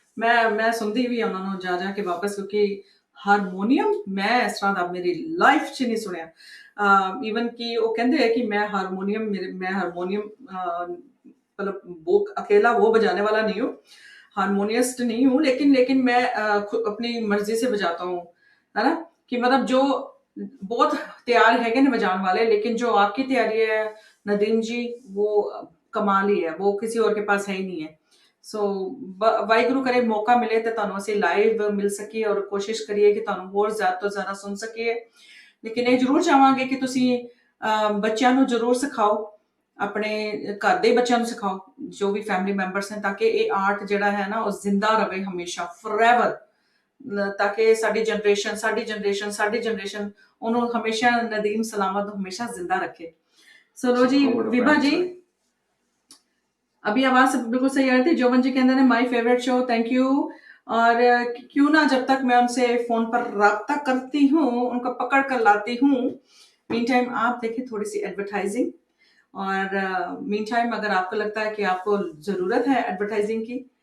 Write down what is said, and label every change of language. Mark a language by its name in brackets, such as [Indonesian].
[Punjabi] ਮੈਂ ਸੁਣਦੀ ਵੀ ਉਹਨਾਂ ਨੂੰ ਜਾ ਕੇ ਵਾਪਸ, ਕਿਉਂਕਿ ਹਾਰਮੋਨੀਅਮ ਮੈਂ ਇਸ ਤਰ੍ਹਾਂ ਦਾ ਮੇਰੀ ਲਾਈਫ 'ਚ ਨਹੀਂ ਸੁਣਿਆ। ਈਵਨ ਕਿ ਉਹ ਕਹਿੰਦੇ ਹੈ ਕਿ ਮੈਂ ਹਾਰਮੋਨੀਅਮ [Hindi] मतलब वो अकेला वो बजाने वाला नहीं हूँ, हारमोनियस्ट नहीं हूँ, लेकिन मैं अपनी मर्जी से बजाता हूँ, है ना। कि मतलब जो बहुत तैयार है ना बजाने वाले, लेकिन जो आपकी तैयारी है नदीम जी वो कमाल ही है, वो किसी और के पास है ही नहीं है। सो वाहिगुरू करे मौका मिले तो [Punjabi] ਤੁਹਾਨੂੰ ਅਸੀਂ ਲਾਈਵ ਮਿਲ ਸਕੀਏ ਔਰ ਕੋਸ਼ਿਸ਼ ਕਰੀਏ ਕਿ ਤੁਹਾਨੂੰ ਹੋਰ ਜ਼ਿਆਦਾ ਤੋਂ ਜ਼ਿਆਦਾ ਸੁਣ ਸਕੀਏ। ਲੇਕਿਨ ਇਹ ਜ਼ਰੂਰ ਚਾਹਾਂਗੇ ਕਿ ਤੁਸੀਂ ਬੱਚਿਆਂ ਨੂੰ ਜ਼ਰੂਰ ਸਿਖਾਓ, ਆਪਣੇ ਘਰ ਦੇ ਬੱਚਿਆਂ ਨੂੰ ਸਿਖਾਓ, ਜੋ ਵੀ ਫੈਮਿਲੀ ਮੈਂਬਰਸ ਨੇ, ਤਾਂ ਕਿ ਇਹ ਆਰਟ ਜਿਹੜਾ ਹੈ ਨਾ ਉਹ ਜ਼ਿੰਦਾ ਰਹੇ ਹਮੇਸ਼ਾ, ਫੋਰਐਵਰ, ਤਾਂ ਕਿ ਸਾਡੀ ਜਨਰੇਸ਼ਨ ਉਹਨੂੰ ਹਮੇਸ਼ਾ ਨਦੀਮ ਸਲਾਮਤ ਹਮੇਸ਼ਾ ਜ਼ਿੰਦਾ ਰੱਖੇ। [Hindi] ਸੋ लो जी विभा जी, अभी आवाज बिल्कुल सही आ रही थी। जोवन जी कहते हैं [English] My favourite show, thank you. [Hindi] और क्यों ना जब तक मैं उनसे फोन पर राब्ता करती हूँ, उनको पकड़ कर लाती हूँ। मीन टाइम आप देखिए थोड़ी सी एडवर्टाइजिंग। और मीन टाइम अगर आपको लगता है कि आपको जरूरत है एडवर्टाइजिंग की,